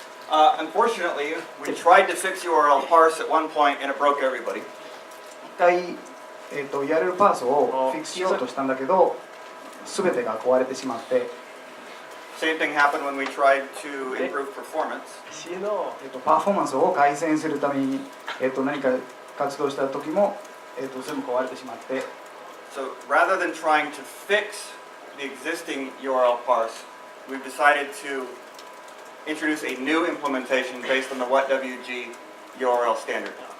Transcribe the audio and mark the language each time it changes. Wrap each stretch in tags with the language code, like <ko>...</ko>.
<en>Unfortunately, we tried to fix URL parse at one point and it broke everybody.</en> <ja>一回、URL パースをフィックスしようとしたんだけど、すべてが壊れてしまって。</ja> <en>Same thing happened when we tried to improve performance.</en> <ja>パフォーマンスを改善するために、何か活動した時も、全部壊れてしまって、</ja> <en>So rather than trying to fix the existing URL parse, we've decided to introduce a new implementation based on the WhatWG URL standard.</en>